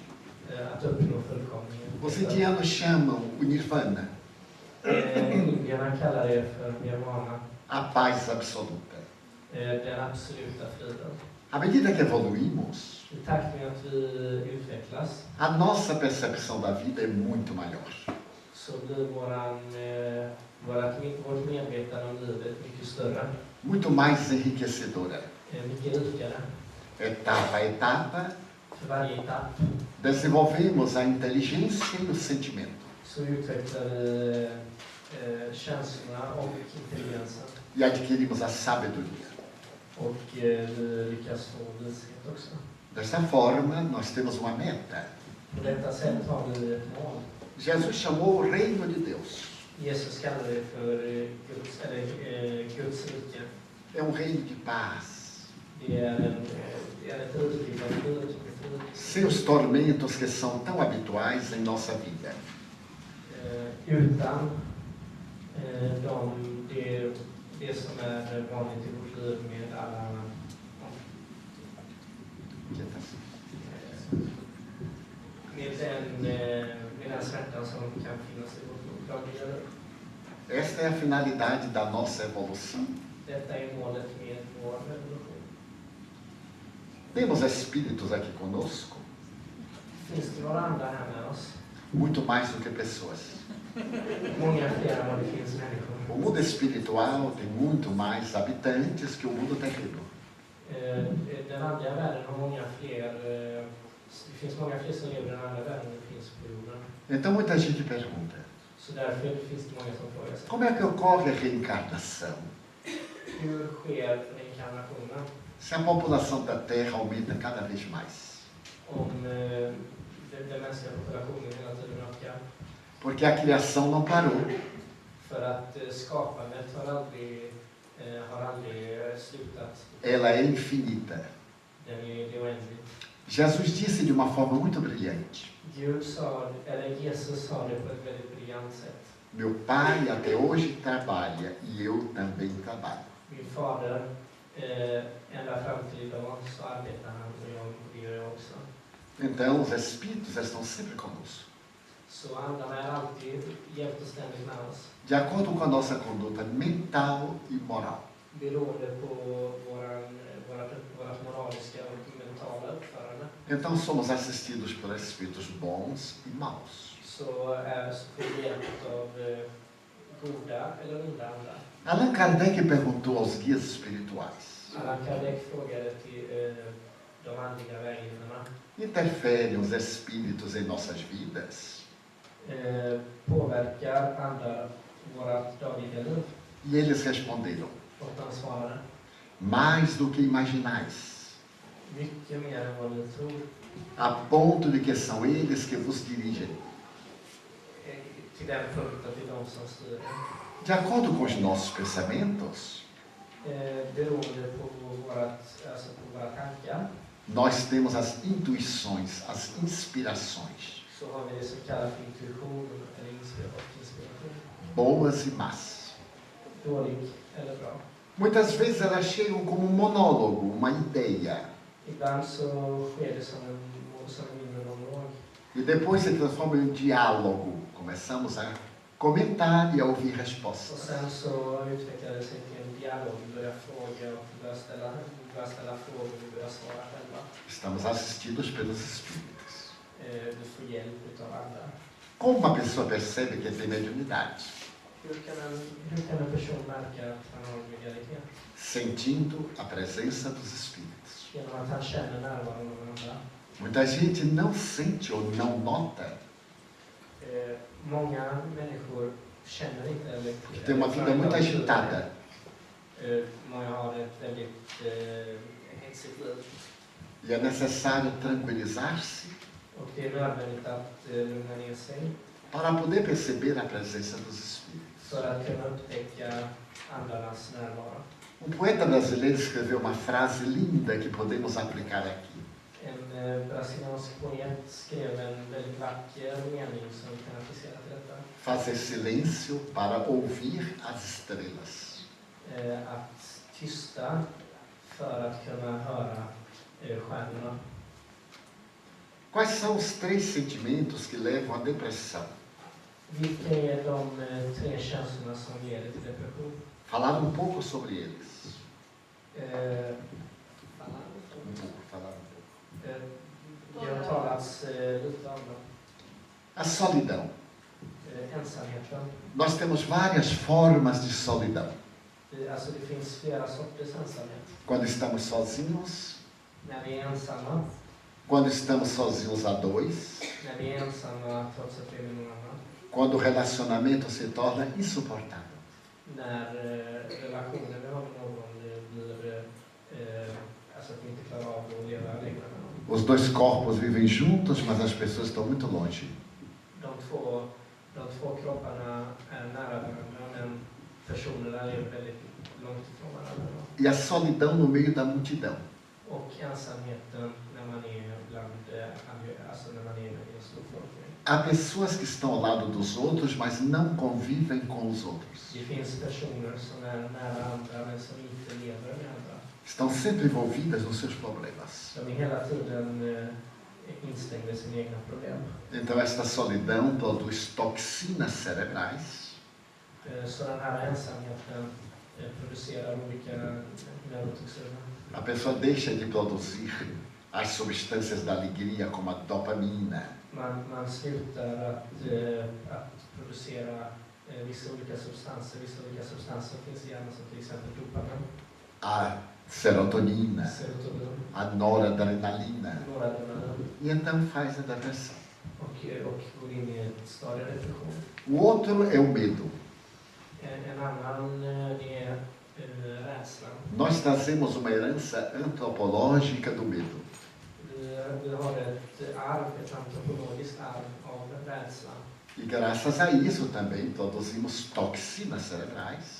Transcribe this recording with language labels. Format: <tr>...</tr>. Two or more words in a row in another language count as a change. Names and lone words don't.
<sv>Att uppnå fullkomningen.</sv> <pt>Os indianos chamam o nirvana,</pt> <sv>Indierna kallar det för nirvana,</sv> <pt>a paz absoluta.</pt> <sv>den absoluta friden.</sv> <pt>À medida que evoluímos,</pt> <sv>I takt med att vi utvecklas</sv> <pt>a nossa percepção da vida é muito maior.</pt> <sv>så blir vårt medvetande om livet mycket större,</sv> <pt>Muito mais enriquecedora.</pt> <sv>mycket rikare.</sv> <pt>Etapa a etapa,</pt> <sv>För varje etapp</sv> <pt>desenvolvemos a inteligência e o sentimento.</pt> <sv>så utvecklar vi känslorna och intelligensen.</sv> <pt>E adquirimos a sabedoria.</pt> <sv>Och vi lyckas få vishet också.</sv> <pt>Dessa forma, nós temos uma meta.</pt> <sv>På detta sätt har vi ett mål.</sv> <pt>Jesus chamou o reino de Deus.</pt> <sv>Jesus kallar det för Guds rike.</sv> <pt>É reino de paz.</pt> <sv>Det är ett rike av frid.</sv> <pt>Sem os tormentos que são tão habituais em nossa vida.</pt> <sv>Utan det som är vanligt i vårt liv med alla med den smärtan som kan finnas i vårt dagliga liv.</sv> <pt>Esta é a finalidade da nossa evolução.</pt> <sv>Detta är målet med vår revolution.</sv> <pt>Temos espíritos aqui conosco,</pt> <sv>Finns det några andra här med oss?</sv> <pt>muito mais do que pessoas.</pt> <sv>Många fler än vad det finns människor.</sv> <pt>O mundo espiritual tem muito mais habitantes que o mundo terreno.</pt> <sv>Den andra världen har många fler, det finns många fler som lever i den andra världen än det finns på jorden.</sv> <pt>Então muita gente pergunta,</pt> <sv>Så därför finns det många som frågar sig.</sv> <pt>como é que ocorre a reencarnação?</pt> <sv>Hur sker reinkarnationen?</sv> <pt>Se a população da Terra aumenta cada vez mais.</pt> <sv>Om den mänskliga populationen hela tiden ökar.</sv> <pt>Porque a criação não parou.</pt> <sv>För att skapandet har aldrig slutat.</sv> <pt>Ela é infinita.</pt> <sv>Den är oändlig.</sv> <pt>Jesus disse de uma forma muito brilhante:</pt> <sv>Jesus sa det på ett väldigt briljant sätt.</sv> <pt>meu pai até hoje trabalha e eu também trabalho.</pt> <sv>Min fader, ända fram till idag så arbetar han och det gör jag också.</sv> <pt>Então os espíritos estão sempre conosco.</pt> <sv>Så andarna är alltid jämt och ständigt med oss.</sv> <pt>De acordo com a nossa conduta mental e moral.</pt> <sv>Beroende på vårt moraliska och mentala uppförande.</sv> <pt>Então somos assistidos por espíritos bons e maus.</pt> <sv>Så får vi hjälp av goda eller onda andar.</sv> <pt>Allan Kardec perguntou aos guias espirituais:</pt> <sv>Allan Kardec frågade till de andliga vägledarna.</sv> <pt>interferem os espíritos em nossas vidas?</pt> <sv>Påverkar andar vårt dagliga liv?</sv> <pt>E eles responderam:</pt> <sv>Och de svarade:</sv> <pt>mais do que imaginais,</pt> <sv>mycket mer än vad ni tror.</sv> <pt>a ponto de que são eles que vos dirigem.</pt> <sv>Till den punkt att det är de som styr.</sv> <pt>De acordo com os nossos pensamentos,</pt> <sv>Beroende på våra tankar</sv> <pt>nós temos as intuições, as inspirações,</pt> <sv>så har vi det som kallas för intuition eller inspiration.</sv> <pt>boas e más.</pt> <sv>Dålig eller bra.</sv> <pt>Muitas vezes elas chegam como um monólogo, uma ideia,</pt> <sv>Ibland så sker det som en inre monolog.</sv> <pt>e depois se transforma em um diálogo. Começamos a comentar e a ouvir</pt> <sv>Och</sv> <pt>respostas.</pt> <sv>sen så utvecklar det sig till en börjar ställa frågor, vi börjar svara själva.</sv> <pt>Estamos assistidos pelos Espíritos.</pt> <sv>Du får hjälp utav andra.</sv> <pt>Como uma pessoa percebe que tem mediunidade?</pt> <sv>Hur kan en person märka att han har medialitet?</sv> <pt>Sentindo a presença dos Espíritos.</pt> <sv>Genom att han känner närvaron av andra.</sv> <pt>Muita gente não sente ou não nota</pt> <sv>Många människor känner inte eller</sv> <pt>porque tem uma vida muito agitada.</pt> <sv>Många har ett väldigt hetsigt liv.</sv> <pt>E é necessário tranquilizar-se</pt> <sv>Och det är nödvändigt att lugna ner sig</sv> <pt>para poder perceber a presença dos Espíritos.</pt> <sv>för att kunna upptäcka andarnas närvaro.</sv> <pt>Poeta brasileiro escreveu uma frase linda que podemos aplicar aqui.</pt> <sv>En brasiliansk poet skrev en väldigt vacker mening som kan applicera till detta.</sv> <pt>Fazer silêncio para ouvir as estrelas.</pt> <sv>Att tysta för att kunna höra stjärnorna.</sv> <pt>Quais são os 3 sentimentos que levam à depressão?</pt> <sv>Vilka är de 3 känslorna som leder till depression?</sv> <pt>Falar um pouco sobre eles. Falar um pouco.</pt> <sv>Det har talats lite om dem.</sv> <pt>A solidão.</pt> <sv>Ensamheten.</sv> <pt>Nós temos várias formas de solidão.</pt> <sv>Alltså det finns flera sorters ensamhet.</sv> <pt>Quando estamos sozinhos,</pt> <sv>När vi är ensamma.</sv> <pt>quando estamos sozinhos a 2,</pt> <sv>När vi är ensamma trots att vi är med någon annan.</sv> <pt>quando o relacionamento se torna insuportável.</pt> <sv>När relationen vi har med någon blir alltså att vi inte klarar av att leva längre med någon.</sv> <pt>Os 2 corpos vivem juntos, mas as pessoas estão muito longe.</pt> <sv>De två kropparna är nära varandra, men personerna är väldigt långt ifrån varandra.</sv> <pt>E a solidão no meio da multidão.</pt> <sv>Och ensamheten när man är bland, alltså när man är i en stor folkmängd.</sv> <pt>Há pessoas que estão ao lado dos outros, mas não convivem com os outros.</pt> <sv>Det finns personer som är nära andra, men som inte lever med andra.</sv> <pt>Estão sempre envolvidas nos seus problemas.</pt> <sv>De är hela tiden instängda i sina egna problem.</sv> <pt>Então esta solidão produz toxinas cerebrais.</pt> <sv>Så den här ensamheten producerar olika neurotoxiner.</sv> <pt>A pessoa deixa de produzir as substâncias da alegria, como a dopamina.</pt> <sv>Man slutar att producera vissa olika substanser. Vissa olika substanser finns i hjärnan som till exempel dopamin.</sv> <pt>A serotonina,</pt> <sv>Serotonin.</sv> <pt>a noradrenalina.</pt> <sv>Noradrenalin.</sv> <pt>E então faz a depressão.</pt> <sv>Och går in i ett stadium av depression.</sv> <pt>O outro é o medo.</pt> <sv>En annan är rädslan.</sv> <pt>Nós trazemos uma herança antropológica do medo.</pt> <sv>Vi har ett antropologiskt arv av rädslan.</sv> <pt>E graças a isso também produzimos toxinas cerebrais.</pt>